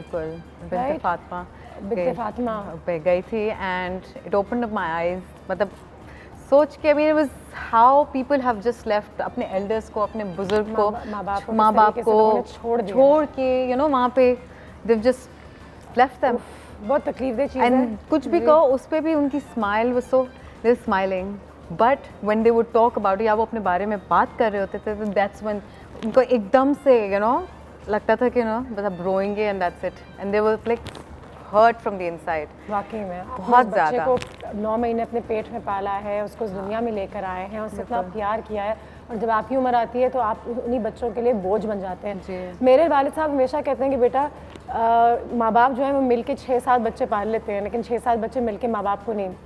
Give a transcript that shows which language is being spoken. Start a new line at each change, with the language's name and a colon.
Hindi: बिल्कुल, बिन्ते फातिमा पे गई थी
English: And it opened up my eyes.
Hindi: मतलब सोच के,
English: I mean, it was how people have just left
Hindi: अपने एल्डर्स को, अपने बुजुर्ग को, माँ बाप को छोड़ के,
English: you know,
Hindi: वहाँ पे
English: they've just left them।
Hindi: बहुत तकलीफदेह चीज़ है।
English: And
Hindi: कुछ भी कहो, उस पे भी उनकी smile
English: was so, they were smiling, but when they would talk about it,
Hindi: या वो अपने बारे में बात कर रहे होते थे, तो
English: that's when
Hindi: उनको एकदम से,
English: you know,
Hindi: लगता था कि,
English: you know,
Hindi: बस अब रोएंगे
English: and that's it, and they were like hurt from the inside।
Hindi: वाकई में बहुत ज़्यादा। को 9 महीने अपने पेट में पाला है, उसको इस दुनिया में लेकर आए हैं, उससे इतना प्यार किया है, और जब आपकी उम्र आती है तो आप उन्हीं बच्चों के लिए बोझ बन जाते हैं। मेरे वालिद साहब हमेशा कहते हैं कि बेटा, माँ बाप जो है वो मिलके 6-7 बच्चे पाल लेते हैं, लेकिन 6-7 बच्चे मिलके माँ बाप को नहीं